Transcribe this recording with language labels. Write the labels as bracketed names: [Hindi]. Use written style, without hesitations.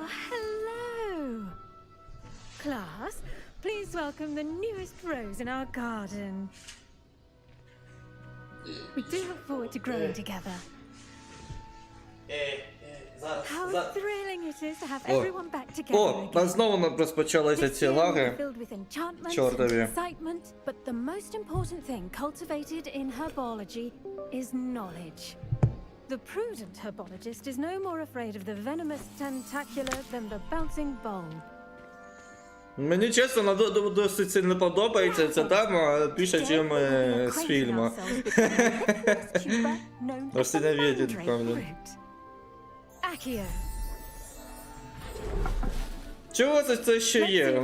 [English] Hello! Class, please welcome the newest rose in our garden. We do look forward to growing together. How thrilling it is to have everyone back together [Ukrainian] О, та знову розпочалися ці лаги. [English] filled with enchantment [Ukrainian] Чортові. [English] and excitement, but the most important thing cultivated in herbology is knowledge. The prudent herbologist is no more afraid of the venomous tentacular than the bouncing bowl. [Ukrainian] Мені чесно, досить сильно подобається ця дама більше, ніж з фільму. Ось не видить, камінь. [English] Accio. [Ukrainian] Чого це ще є?